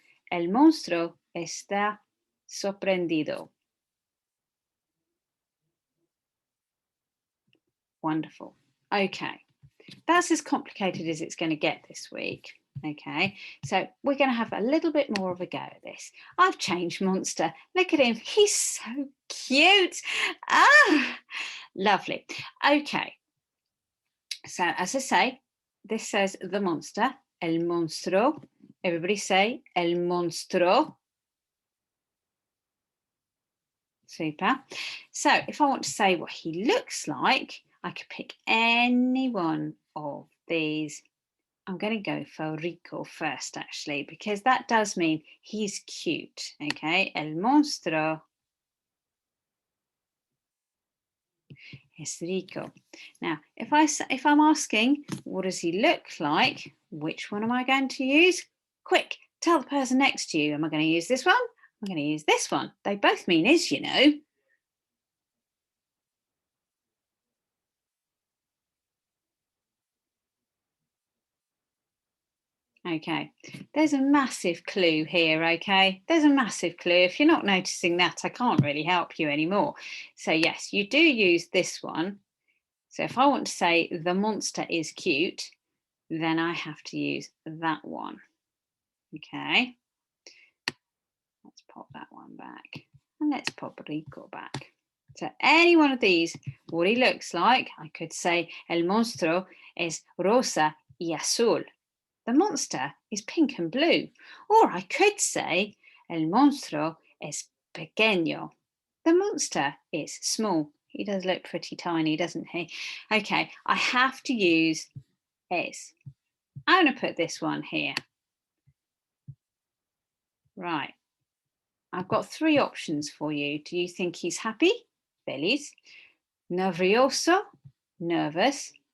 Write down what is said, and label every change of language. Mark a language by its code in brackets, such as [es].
[es] El monstruo está sorprendido. [en] Wonderful. Okay, that's as complicated as it's going to get this week. Okay, so we're going to have a little bit more of a go at this. I've changed monster. Look at him. He's so cute. Ah, lovely. Okay, so as I say, this says the monster, [es] el monstruo. [en] Everybody say [es] el monstruo. [en] Super. So if I want to say what he looks like, I could pick any one of these. I'm going to go for rico first, actually, because that does mean he's cute. [es] Okay, el monstruo es rico. [en] Now, if I'm asking what does he look like, which one am I going to use? Quick, tell the person next to you. Am I going to use this one? I'm going to use this one. They both mean is, you know. Okay, there's a massive clue here, okay? There's a massive clue. If you're not noticing that, I can't really help you anymore. So yes, you do use this one. So if I want to say the monster is cute, then I have to use that one. Okay, let's pop that one back and let's pop Rico back. So any one of these, what he looks like, I could say [es] el monstruo es rosa y azul. [en] The monster is pink and blue. Or I could say [es] el monstruo es pequeño. [en] The monster is small. He does look pretty tiny, doesn't he? Okay, I have to use es. I'm going to put this one here. Right. I've got three options for you. Do you think he's happy? [es] Feliz. Nervioso, [en] nervous.